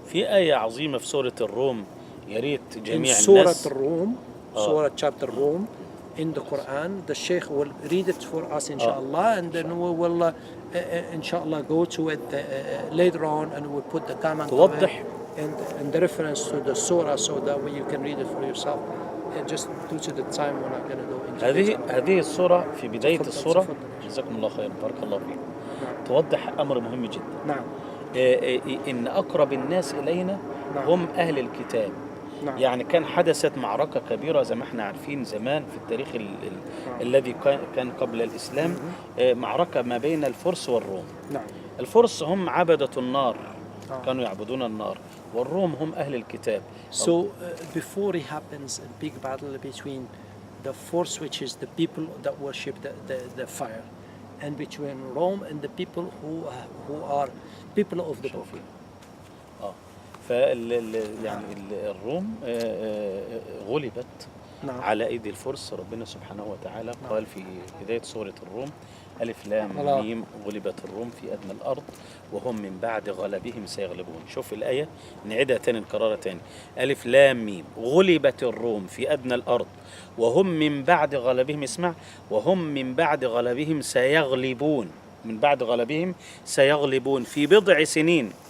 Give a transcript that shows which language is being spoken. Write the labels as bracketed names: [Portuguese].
[Arabic] في آية عظيمة في سورة الروم يا ريت جميع الناس. [English] سورة الروم, Surah chapter Rum in the Quran. The Sheikh will read it for us inshallah, and then we will inshallah go to it later on, and we'll put the comment and the reference to the surah so that way you can read it for yourself. Just due to the time we're not going to go into [Arabic] هذه السورة في بداية السورة جزاكم الله خير بارك الله فيكم توضح أمر مهم جدا. نعم. إن أقرب الناس إلينا هم أهل الكتاب. نعم. يعني كان حدثت معركة كبيرة زي ما احنا عارفين زمان في التاريخ الذي كان قبل الإسلام معركة ما بين الفرس والروم. نعم. الفرس هم عبدة النار كانوا يعبدون النار والروم هم أهل الكتاب. [English] So before it happens a big battle between the Furs, which is the people that worship the fire, and between Rome and the people who are people of the book. [Arabic] يعني الروم غلبت على أيدي الفرس. ربنا سبحانه وتعالى قال في بداية سورة الروم ألف لام ميم غلبت الروم في أدنى الأرض وهم من بعد غلبهم سيغلبون. شوف الآية نعيدها تاني نكررها تاني. ألف لام ميم غلبت الروم في أدنى الأرض وهم من بعد غلبهم اسمع وهم من بعد غلبهم سيغلبون من بعد غلبهم سيغلبون في بضع سنين.